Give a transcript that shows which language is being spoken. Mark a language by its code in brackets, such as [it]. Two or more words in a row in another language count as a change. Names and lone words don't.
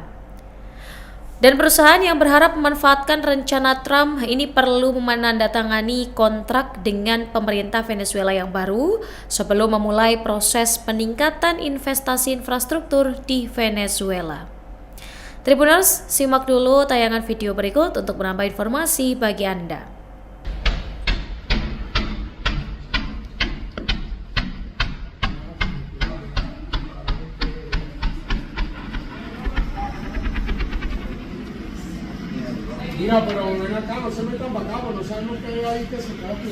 [id] Dan perusahaan yang berharap memanfaatkan rencana Trump ini perlu menandatangani kontrak dengan pemerintah Venezuela yang baru sebelum memulai proses peningkatan investasi infrastruktur di Venezuela. Tribuners, simak dulu tayangan video berikut untuk menambah informasi bagi Anda. [es] Mira, pero ven acá, no se metan para acá, no saben lo que hay ahí que se copie.